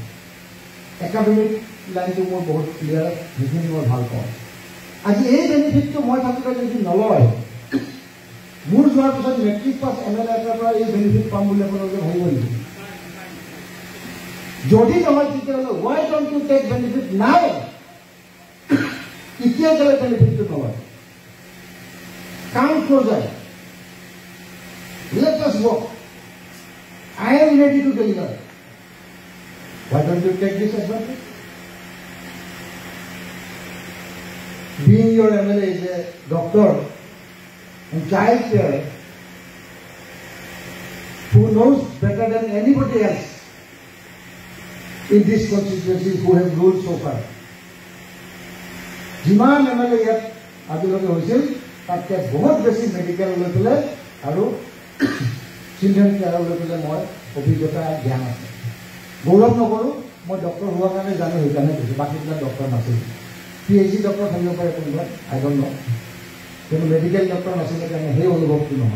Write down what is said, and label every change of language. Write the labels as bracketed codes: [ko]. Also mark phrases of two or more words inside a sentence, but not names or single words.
[as] একাডেমিক লাইনটো মোৰ বহুত ক্লিয়াৰ, সেইখিনি মই ভাল পাওঁ। আজি এই বেনিফিটটো মই থাকোঁতে যদি নলয়, মোৰ যোৱাৰ পিছত [en] matric pass [as] MLA এটাৰ পৰা এই বেনিফিট পাম বুলি আপোনালোকে ভাবিব নেকি? যদি নহয় তেতিয়াহ'লে [en] why don't you take benefit now? [as] এতিয়া গ'লে বেনিফিটটো নলয়, কাম ক্ল'জাৰ, [en] let us work. I am ready to deliver. Why don't you take this advantage? Being your MLA is a doctor and child care, who knows better than anybody else in this constituency who have ruled so far. [as] যিমান MLA ইয়াত আজিলৈকে হৈছিল তাতকে বহুত বেছি মেডিকেল লৈ পেলাই আৰু [en] children care [as] লৈ পেলাই মই অভিজ্ঞতা জ্ঞান আছে। গৌৰৱ নকৰোঁ, মই ডক্টৰ হোৱাৰ কাৰণে জানো, সেইকাৰণে কৈছোঁ। বাকীবিলাক ডক্টৰ নাছিল, PhD ডক্টৰ থাকিব পাৰে কোনোবা, [en] I don't know', [as] কিন্তু মেডিকেল ডক্টৰ নাছিলে কাৰণে সেই অনুভৱটো নহয়।